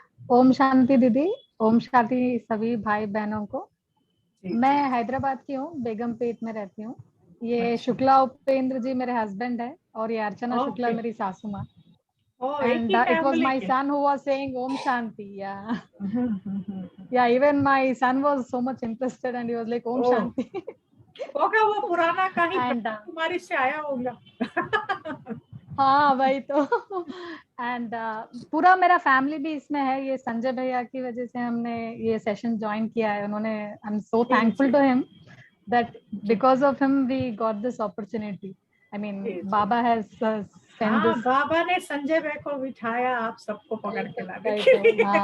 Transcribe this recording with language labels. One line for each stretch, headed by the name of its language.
Hindi: ओम शांति दीदी, ओम शांति सभी भाई बहनों को। मैं हैदराबाद की हूँ, बेगमपेट में रहती हूँ। ये शुक्ला उपेंद्र जी मेरे हस्बैंड है और ये अर्चना शुक्ला मेरी सासू माँ।
English: And it was my son who was saying Om Shanti. Yeah. Yeah, even my son was so much interested and he was like Om Shanti.
Hindi: होगा वो पुराना कहीं कुमारी से आया होगा। हाँ वही तो। एंड पूरा मेरा फैमिली भी इसमें है। ये संजय भैया की वजह से हमने ये सेशन ज्वाइन किया है।
English: उन्होंने, I am so thankful to him that because of him we got this opportunity. I mean, Baba has sent this.
Hindi: बाबा ने संजय भाई को बिठाया आप सबको पकड़ के लाने के लिए।